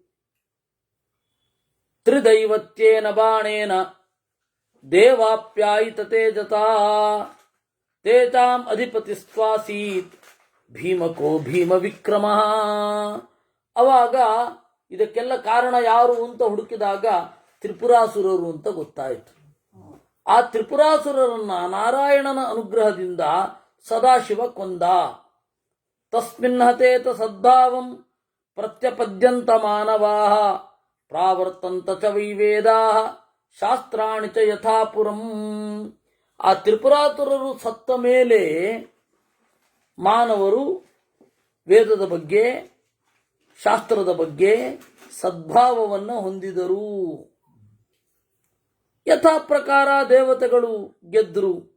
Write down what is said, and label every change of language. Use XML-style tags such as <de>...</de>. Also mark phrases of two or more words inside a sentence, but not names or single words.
<sa>ತ್ರಿದೈವತ್ಯೇನ ಬಾಣೇನ ದೇವಾಪ್ಯಾಯಿತ ತೇಜತಾ ತೇಜಾಂ ಅಧಿಪತಿಸ್ವಾಸೀತ್ ಭೀಮಕೋ ಭೀಮ ವಿಕ್ರಮ.</sa> <kn>ಅವಾಗ ಇದಕ್ಕೆಲ್ಲ ಕಾರಣ ಯಾರು ಅಂತ ಹುಡುಕಿದಾಗ ತ್ರಿಪುರಾಸುರರು ಅಂತ ಗೊತ್ತಾಯಿತು. ಆ ತ್ರಿಪುರಾಸುರರನ್ನ ನಾರಾಯಣನ ಅನುಗ್ರಹದಿಂದ ಸದಾಶಿವ ಕೊಂದ.</kn> <sa>ತಸ್ಮಿನ್ ಹತೇತ ಸದ್ಭಾವಂ ಪ್ರತ್ಯಪದ್ಯಂತ ಮಾನವಾಃ ಪ್ರಾವರ್ತಂತ ಚ ವೈವೇದಾಃ ಶಾಸ್ತ್ರಾಣಿ ಚ ಯಥಾಪುರಂ.</sa> <kn>ಆ ತ್ರಿಪುರಾಸುರರು ಸತ್ತ ಮೇಲೆ ಮಾನವರು ವೇದದ ಬಗ್ಗೆ, ಶಾಸ್ತ್ರದ ಬಗ್ಗೆ ಸದ್ಭಾವವನ್ನು ಹೊಂದಿದರು. ಯಥಾ ಪ್ರಕಾರ ದೇವತೆಗಳು ಗೆದ್ದರು.</kn>